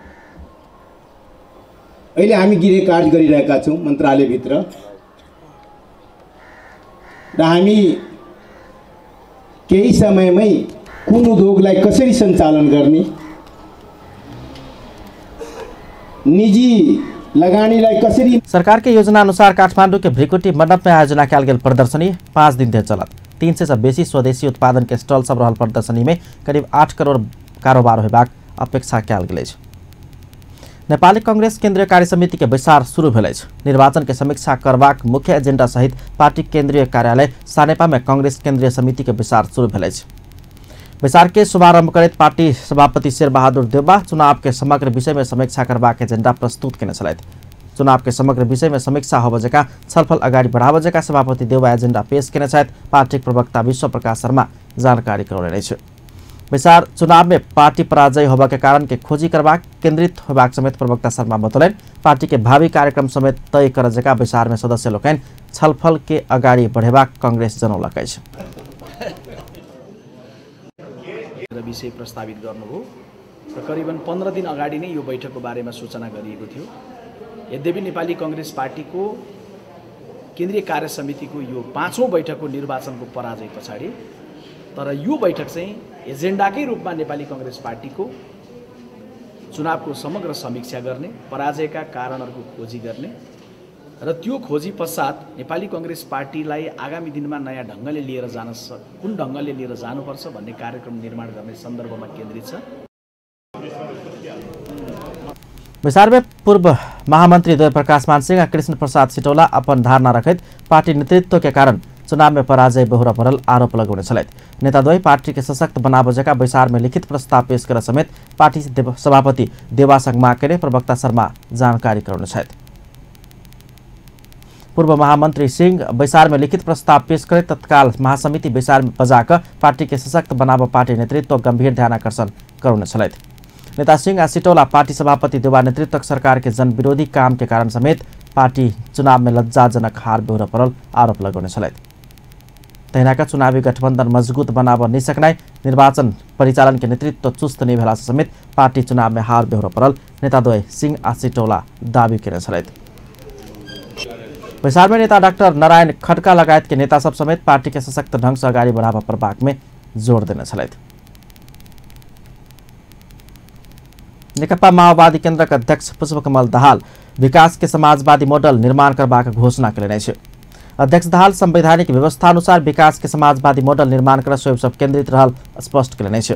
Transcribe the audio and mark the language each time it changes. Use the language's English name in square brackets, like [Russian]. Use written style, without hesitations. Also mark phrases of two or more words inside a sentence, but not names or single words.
[Nepali] अहिले हामी गृह कार्य गरिरहेका छौँ मन्त्रालयभित्र र हामी केही समयमै कुन उद्योगलाई कसरी सञ्चालन गर्ने, निजी लगानीलाई कसरी। [Maithili] सरकार के योजना अनुसार काठमाडौँ के भ्रिकुटी मंडप में आयोजना कयल गेल प्रदर्शनी 5 दिन तक चलत। 300 से बेसी स्वदेशी उत्पादन के स्टॉल सब रहल प्रदर्शनी में करीब 8 करोड़ कारोबार होबाक अपेक्षा कयल गेल अछि। नेपाली कांग्रेस केंद्रीय कार्य समिति के बैसार शुरू भेल अछि। निर्वाचन के समीक्षा करबाक मुख्य एजेंडा सहित पार्टी केंद्रीय कार्यालय सानेपा में कांग्रेस केंद्रीय समिति के बैसार शुरू भेल अछि। बैसार के शुभारंभ करैत पार्टी सभापति शेरबहादुर देउबा चुनाव के समग्र विषय में समीक्षा करबाक एजेंडा प्रस्तुत केने छलैथ। चुनाव के समग्र विषय में समीक्षा होबजेका छलफल अगाडि बढाबजेका सभापति देउबा एजेंडा पेश केने छथि। पार्टी प्रवक्ता विश्व प्रकाश शर्मा जानकारी करौने छ। बैसार चुनाव में पार्टी पराजय होबा के कारण के खोजी करबाक केंद्रित होबाक समेत प्रवक्ता शर्मा बतौलन। पार्टी के भावी कार्यक्रम समेत तय करजेका बैसार में सदस्य लोकनि छलफल के अगाडि बढेबाक कांग्रेस जनौलक अछि। [Nepali] विषय प्रस्तावित गर्नुभयो र करिबन 15 दिन अगाडि नै यो बैठकको बारेमा सूचना गरिएको थियो। यद्यपि नेपाली कांग्रेस पार्टीको केन्द्रीय कार्य समितिको यो 5औं बैठकको निर्वाचनको पराजय पछाडि तर यो बैठक चाहिँ एजेन्डाकै रूपमा नेपाली कांग्रेस पार्टीको चुनावको समग्र समीक्षा गर्ने, पराजयका कारणहरूको खोजी गर्ने र त्यो खोजी पश्चात नेपाली कांग्रेस पार्टीलाई आगामी दिनमा नयाँ ढङ्गले लिएर जान कुन ढङ्गले लिएर जानुपर्छ भन्ने कार्यक्रम निर्माण गर्ने सन्दर्भमा केन्द्रित छ। [Maithili] बैसार में पूर्व महामंत्री द्वय प्रकाश मानसिंह और कृष्ण प्रसाद सिटौला अपन धारणा रखत पार्टी नेतृत्व के कारण चुनाव में पराजय बेहोरा पड़ल आरोप लगाउने छलैथ। नेता द्वय पार्टी के सशक्त बनाबजेका बैसार में लिखित प्रस्ताव पेश कर समेत पार्टी सभापति देवासंग माकेले प्रवक्ता शर्मा जानकारी कराउने छथि। पूर्व महामंत्री सिंह बैसार में लिखित प्रस्ताव पेश करे तत्काल महासमिति बैसार में बजाकर पार्टी के सशक्त बनाव पार्टी नेतृत्व गंभीर ध्यानाकर्षण कराउने छलैथ। नेता सिंह आ सिटौला पार्टी सभापति देवा नेतृत्व सरकार के जन विरोधी काम के कारण समेत पार्टी चुनाव में लज्जाजनक हार बेहोरा पड़ल आरोप लगाउने छलैथ। तहिनाका चुनावी गठबन्धन मजबूत बनाव नसक्नाइ, निर्वाचन परिचालन के नेतृत्व चुस्त नहीं भेला समेत पार्टी चुनाव में हार बेहोरा पड़ल नेताद्वय सिंह आ सिटौला दावी केने छलैथ। बैसार में नेता डाक्टर नारायण खड्का लगायत के नेता सब समेत पार्टी के सशक्त ढंग से अगाडि बढावा प्रभाग में जोड़ देने छलैथ। नेकपा माओवादी केन्द्र का अध्यक्ष पुष्पकमल दाहाल विकास के समाजवादी मॉडल निर्माण करबाक घोषणा केने छ। अध्यक्ष दाहाल संवैधानिक व्यवस्था अनुसार विकास के समाजवादी मॉडल निर्माण कर स्वयं सब केन्द्रित रहल स्पष्ट केने छ।